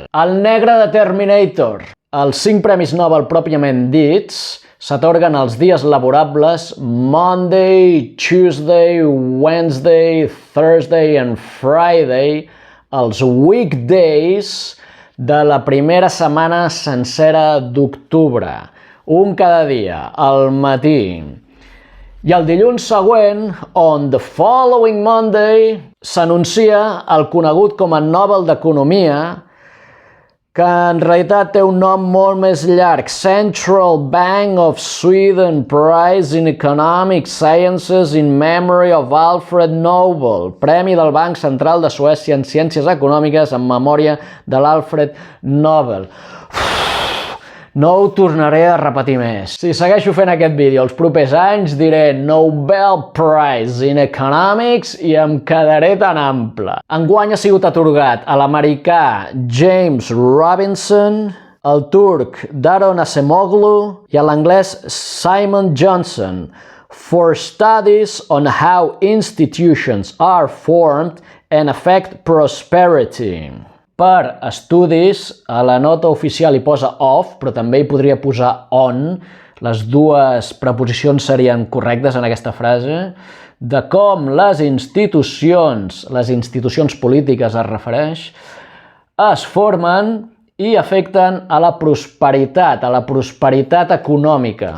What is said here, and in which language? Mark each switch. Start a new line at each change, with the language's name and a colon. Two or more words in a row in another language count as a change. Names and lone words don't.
Catalan: El negre de Terminator. Els 5 premis Nobel pròpiament dits s'atorguen els dies laborables
English: Monday, Tuesday, Wednesday, Thursday and Friday,
Catalan: els weekdays de la primera setmana sencera d'octubre, un cada dia, al matí. I el dilluns següent,
English: on the following Monday,
Catalan: s'anuncia el conegut com a Nobel d'Economia, que en realitat té un nom molt més llarg, Central Bank of Sweden Prize in Economic Sciences in Memory of Alfred Nobel, Premi del Banc Central de Suècia en Ciències Econòmiques en memòria de l'Alfred Nobel. No ho tornaré a repetir més. Si segueixo fent aquest vídeo els propers anys, diré Nobel Prize in Economics i em quedaré tan ample. Enguany ha sigut atorgat a l'americà James Robinson, al turc Daron Acemoglu i a l'anglès Simon Johnson
English: for studies on how institutions are formed and affect prosperity.
Catalan: Per estudis, a la nota oficial hi posa of, però també hi podria posar on, les dues preposicions serien correctes en aquesta frase, de com les institucions polítiques es refereix, es formen i afecten a la prosperitat econòmica.